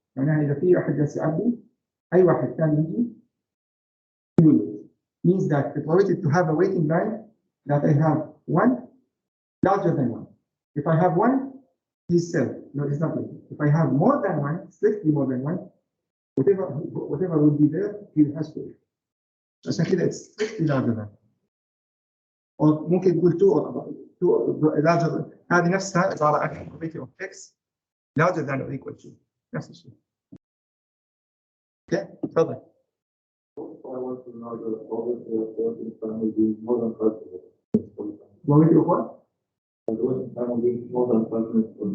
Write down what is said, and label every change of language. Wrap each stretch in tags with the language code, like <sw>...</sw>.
<ar>معناها إذا في أحد جالس يعبي أي واحد ثاني يجي</ar> <en>means that the probability to have a waiting line that I have one larger than one. If I have one, he's self. No, it's not waiting. If I have more than one, strictly more than one, whatever will be there, he has to wait.</en> <ar>عشان كده</ar> <en>it's strictly larger than.</en> <ar>أو ممكن تقول</ar> <en>two larger.</en> <ar>هذه نفسها عبارة عن</ar> <en>probability of x larger than or equal to.</en> <ar>نفس الشيء. Okay, تفضل.</ar> <en>I want to know the probability of waiting time will be more than 5 minutes. Probability of what? The waiting time will be more than 5 minutes.</en>